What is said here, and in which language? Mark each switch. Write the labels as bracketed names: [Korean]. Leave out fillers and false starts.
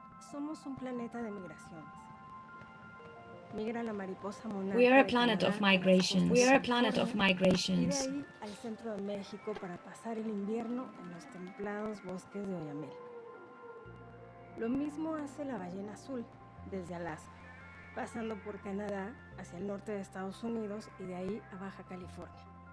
[Spanish] Somos un planeta de migraciones. Migra la mariposa monarca. [English] We are a planet of migrations. We are a planet of migrations. [Spanish] Y de ahí al centro de México para pasar el invierno en los templados bosques de Oyamel. Lo mismo hace la ballena azul desde Alaska, pasando por Canadá hacia el norte de Estados Unidos y de ahí a Baja California.